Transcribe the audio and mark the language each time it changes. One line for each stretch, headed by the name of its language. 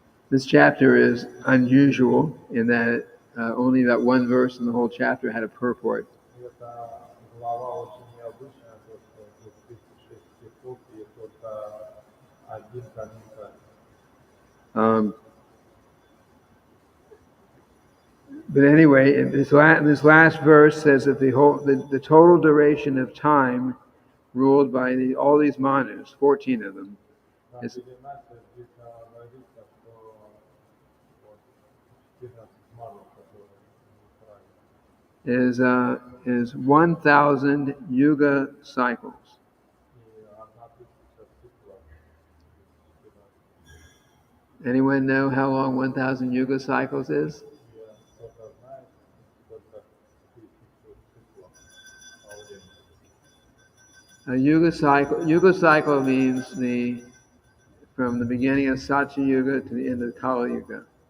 Russian: This chapter is unusual in that only that one verse in the whole chapter had a purport. Эта глава очень необычная, то, что 36 стихов и только один комментарий.
English: But anyway, this last verse says that the total duration of time ruled by all these Manus, 14 of them,
Russian: На
English: is
Russian: 19 здесь говорится, что вот 14 манов, которые правильно.
English: is 1,000 yuga cycles.
Russian: И 1000 циклов.
English: Anyone know how long 1,000 yuga cycles is?
Russian: И кто-то знает, сколько 1000 циклов по времени.
English: A yuga cycle means from the beginning of Satya Yuga to the end of Kali Yuga.